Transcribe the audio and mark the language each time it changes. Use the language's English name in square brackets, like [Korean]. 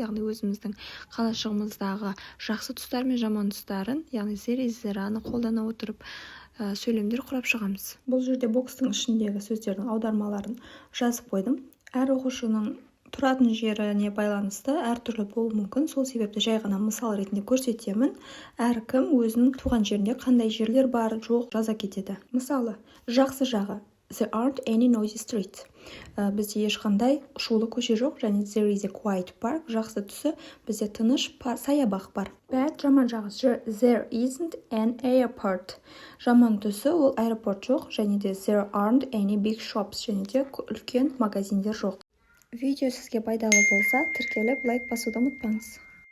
[Kazakh] Яғни өзіміздің қалашығымыздағы жақсы тұстар мен жаман тұстарын, яғни there is, there-аны қолдана отырып сөйлемдер құрап шығамыз. Бұл жерде бокстың ішіндегі сөздердің аудармаларын жазып қойдым. Әр оқушының тұратын жеріне байланысты әртүрлі болуы мүмкін. Сол себепті жай ғана мысал ретінде көрсетемін. Әркім өзінің туған жерінде қандай жерлер бар, жоқ жаза кетеді. Мысалы, жақсы жағы [English] there aren't any noisy streets. [Kazakh] Бізде ешқандай шулы көше жоқ, және [English] there is a quiet park. [Kazakh] Жақсы тұсы бізде тыныш саябақ бар. [English] Bad [Kazakh] жаман жағы [English] there isn't an airport. [Kazakh] Жаман тұсы ол аэропорт жоқ, және де [English] there aren't any big shops, [Kazakh] және де үлкен магазиндер жоқ. Видео сізге пайдалы болса, тіркеліп лайк басуды ұмытпаңыз.